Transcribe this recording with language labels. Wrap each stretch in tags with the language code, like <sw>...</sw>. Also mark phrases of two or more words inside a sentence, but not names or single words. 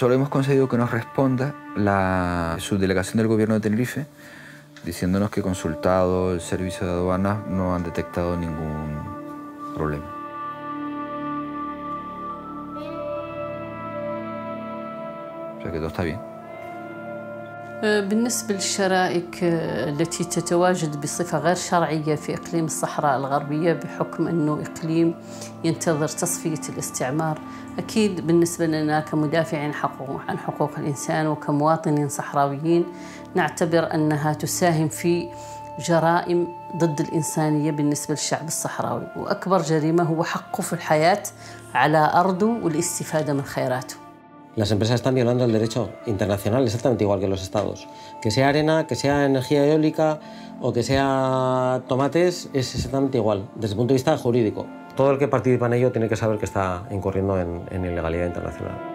<es>Solo hemos conseguido que nos responda la subdelegación del gobierno de Tenerife, diciéndonos que consultado el servicio de aduanas no han detectado ningún problema. O sea que todo está bien.</es> <ar>بالنسبة للشرائك التي تتواجد بصفة غير شرعية في إقليم الصحراء الغربية بحكم أنه إقليم ينتظر تصفية الاستعمار، أكيد بالنسبة لنا كمدافعين عن حقوق الإنسان وكمواطنين صحراويين نعتبر أنها تساهم في جرائم ضد الإنسانية بالنسبة للشعب الصحراوي، وأكبر جريمة هو حقه في الحياة على أرضه والاستفادة من خيراته.</ar> <es>Las empresas están violando el derecho internacional exactamente igual que los estados. Que sea arena, que sea energía eólica o que sea tomates, es exactamente igual, desde el punto de vista jurídico. Todo el que participa en ello tiene que saber que está incurriendo en ilegalidad internacional.</es>